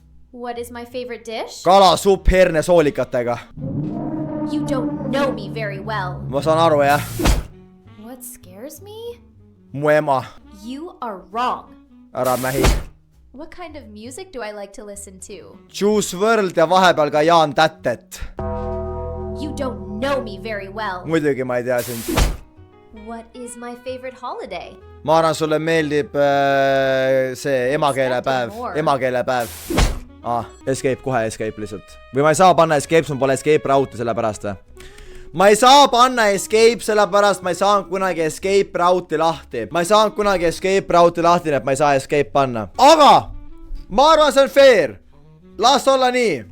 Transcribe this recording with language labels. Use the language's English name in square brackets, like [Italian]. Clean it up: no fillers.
[English] What is my favorite dish? [Estonian] Kalasupp herne soolikatega. [English] You don't know me very well. [Estonian] Ma saan aru jah. [English] What scares me? [Estonian] Mu ema. [English] You are wrong. [Estonian] Ära mähi. [English] What kind of music do I like to listen to? [Estonian] Juice WRLD ja vahepeal ka Jaan Tätet. [English] You don't know me very well. [Estonian] Muidugi ma ei tea sind. [English] What is my favorite holiday? [Estonian] Ma arvan, sulle meeldib see emakeelepäev. Emakeelepäev. Escape, kohe escape lihtsalt. Või ma ei saa panna escape, sul pole escape raute sellepärast. Ma ei saa panna escape sellepärast, ma ei saanud kunagi escape rauti lahti. Ma ei saanud kunagi escape rauti lahti, et ma ei saa escape panna. Aga ma arvan, see on fair. Las olla nii.